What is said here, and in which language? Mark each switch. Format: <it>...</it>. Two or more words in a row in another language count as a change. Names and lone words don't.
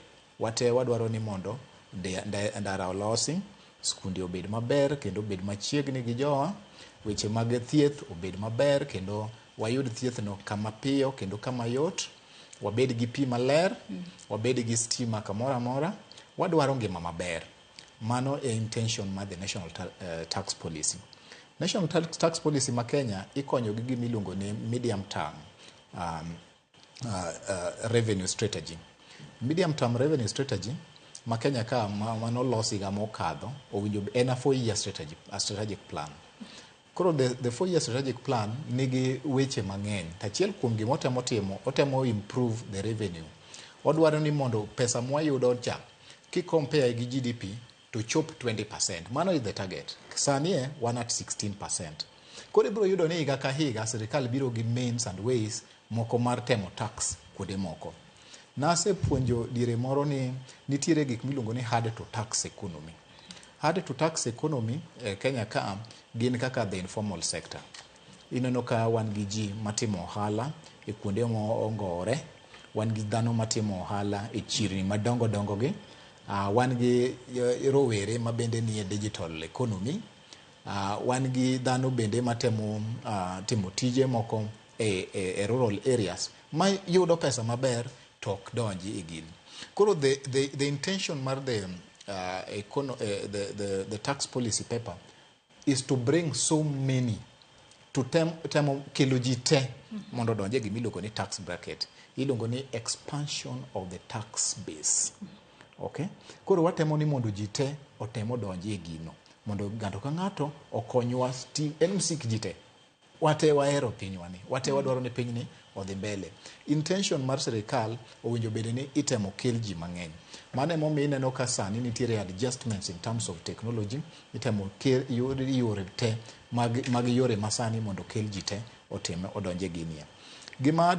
<luo>Wate wadwaro ni mondo ndara olosi, skunde obed maber kendo obed machiegni gi jowa, weche mag thieth obed maber kendo wayud thieth no kama piyo kendo kama yot, wabed gi pi maler, wabed gi stima kamoro amora, wadwaro ngima maber. Mano e</luo> <en>intention ma the national tax policy. National tax policy</en> <luo>ma Kenya ikonyo gi gimiluongo ni</luo> <en>medium term revenue strategy. Medium term revenue strategy</en> <luo>ma Kenya ka manolosi ga mokadho owinjo en</luo> <en>a 4-year strategic plan.</en> <luo>Koro</luo> <en>the 4-year strategic plan</en> <luo>nigi weche mang'eny. Achiel kuom gima otemo</luo> <en>improve the revenue.</en> <luo>Odwaro ni mondo pesa mwayudo cha compare gi GDP to chop 20%.</luo> <en>Mano is the target.</en> <luo>Sani wan at 16%. Koro ibro yudo ni higa ka higa sirikal biro gi</luo> <en>means and ways</en> <luo>moko mar temo tax kuonde moko. Nase puonjo dire moro ni nitiere gik miluongo ni</luo> <en>hard to tax economy. Hard to tax economy Kenya</en> <luo>ka gin kaka</luo> <en>the informal sector.</en> <luo>Ineno ka wan gi ji matimo ohala e kuonde ongore, wan gi dhano matimo ohala e chirni madongo gi, wan gi rowere ma bende nie</luo> <en>digital economy,</en> <luo>wan gi dhano bende matemo timo tije moko e</luo> <en>rural areas</en> <luo>ma yudo pesa maber tok donji e gin.</luo> <en>Koro the intention mar the tax policy paper is to bring so many to</en> <luo>temo kelo ji te mondo donje gimiluongo ni</luo> <en>tax bracket.</en> <luo>Iluongo ni</luo> <en>expansion of the tax base. Okay?</en> <luo>Koro watemo ni mondo ji te otemo donje e gino. Mondo ng'ato ka ng'ato okonywa en msik ji te. Wate wahero pinywa ni. Wate wadwaro ni piny ni odhi mbele. Intention mar sirikal owinjo bed ni itemo kel ji mang'eny. Mano emomiyo ineno ka sani nitiere</luo> <en>adjustments in terms of technology,</en> <luo>itemo kel yore te mag yore masani mondo kel ji te otime odonje ginie. Gima</luo>